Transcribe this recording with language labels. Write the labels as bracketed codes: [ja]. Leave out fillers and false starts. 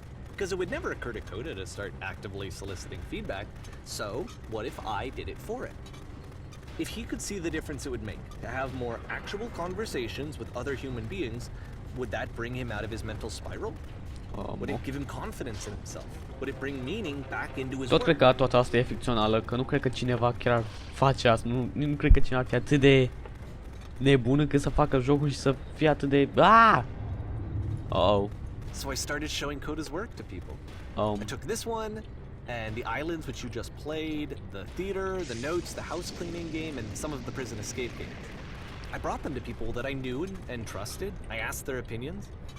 [en] Because it would never occur to Coda to start actively soliciting feedback, so what if I did it for it? If he could see the difference it would make to have more actual conversations with other human beings, would that bring him out of his mental spiral? Would it give him confidence in himself? Would it bring meaning back into his [ro] Tot [en] work? [ro] cred că toată asta e ficțională, că nu cred că cineva chiar ar face asta, nu cred că cineva ar fi atât de nebun încât să facă jocul și să fie atât de... Oh. [en] So I started showing Coda's work to people. I took this one, and the islands which you just played, the theater, the notes, the house cleaning game, and some of the prison escape games. I brought them to people that I knew and trusted. I asked their opinions.